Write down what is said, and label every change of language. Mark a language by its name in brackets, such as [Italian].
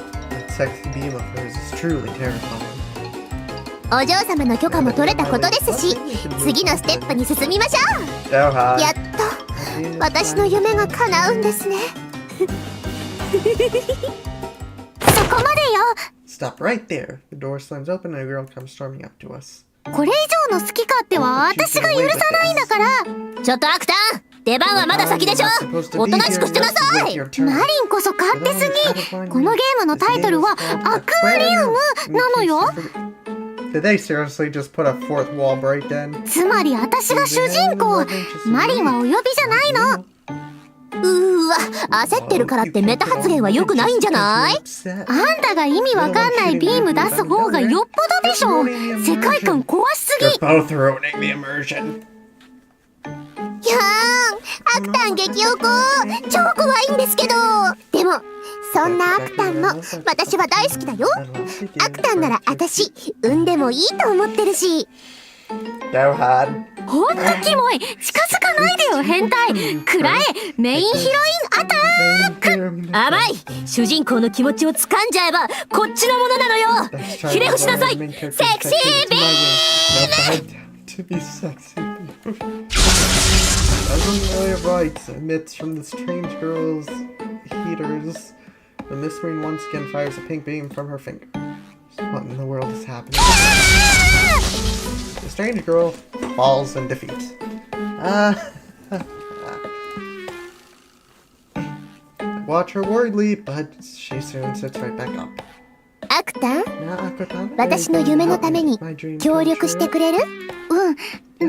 [English] That sexy beam of hers is truly terrifying. [Japanese] お嬢様の許可も取れたことですし、次のステップに進みましょう。やっと私の夢が叶うんですね。そこまでよ。 [English] Stop right there. The door slams open and a girl comes storming up to us. [Japanese] これ以上の好き勝手は私が許さないんだから。ちょっとアクタン、出番はまだ先でしょ。おとなしくしてなさい。マリンこそ勝手すぎ。このゲームのタイトルはアクアリウムなのよ。 [English] Did they seriously just put a fourth wall break in? [Japanese] つまり私が主人公。マリンはお呼びじゃないの。わ、焦ってるからってメタ発言は良くないんじゃない？あんたが意味わかんないビーム出す方がよっぽどでしょ。世界観壊しすぎ。 [English] Both ruining the immersion. [Japanese] いやー、アクタン激おこ。超怖いんですけど。でもそんなアクタンも私は大好きだよ。アクタンなら私産んでもいいと思ってるし。ほんとキモい。近づかないでよ変態。くらえ、メインヒロインアタック。甘い。主人公の気持ちを掴んじゃえばこっちのものなのよ。ひれ伏しなさい。セクシービーム。 [English] As Amelia writes, emits from the strange girl's heaters, the Miss Marine once again fires a pink beam from her finger. What in the world is happening? The strange girl falls in defeat. Watch her worriedly, but she soon sits right back up. [Japanese] アクタン、私の夢のために協力してくれる？うん。